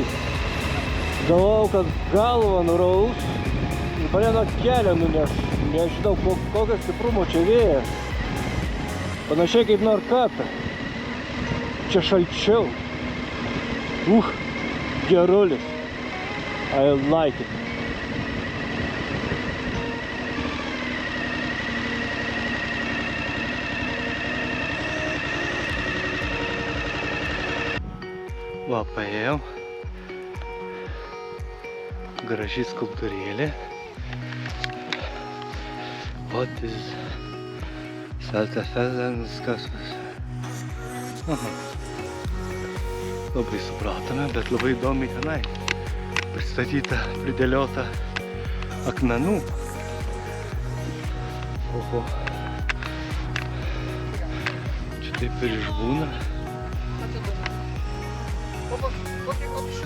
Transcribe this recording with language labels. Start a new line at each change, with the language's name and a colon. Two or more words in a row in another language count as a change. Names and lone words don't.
Lithuanian: Galvojau, kad galva nuraus ir mane nuo kelio nuneš. Nežinau, kokio stiprumo čia vėjas. Panašiai kaip Norkata. Čia šalčiau. Gerulis.
English: I like it.
Lithuanian: Va, paėjau. Graži skulptūrėlė.
English: What is Saltefelsens kasas?
Lithuanian: Aha. Labai supratome, bet labai įdomiai tenai pristatyta, pridėliota akmenų. Oho. Čia taip ir išbūna.